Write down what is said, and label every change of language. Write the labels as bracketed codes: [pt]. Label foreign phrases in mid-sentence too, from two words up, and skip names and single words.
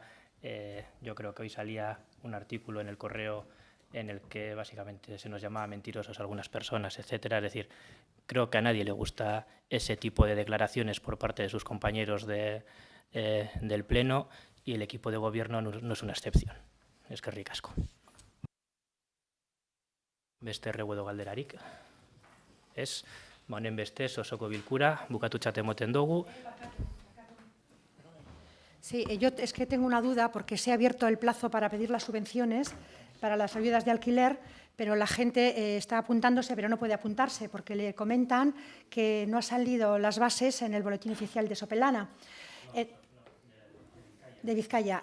[es] Yo creo que hoy salía un artículo en El Correo en el que básicamente se nos llamaba mentirosos a algunas personas, etcétera. Es decir, creo que a nadie le gusta ese tipo de declaraciones por parte de sus compañeros del Pleno, y el equipo de gobierno no es una excepción. [eu] Eskerrik asko. Beste erreguedo galderarik. Ez, honen bestez osoko bilkura bukatutzat emoten dugu. [es] Sí, yo es que tengo una duda porque se ha abierto el plazo para pedir las subvenciones para las ayudas de alquiler, pero la gente está apuntándose, pero no puede apuntarse porque le comentan que no han salido las bases en el boletín oficial de Sopelana, de Vizcaya.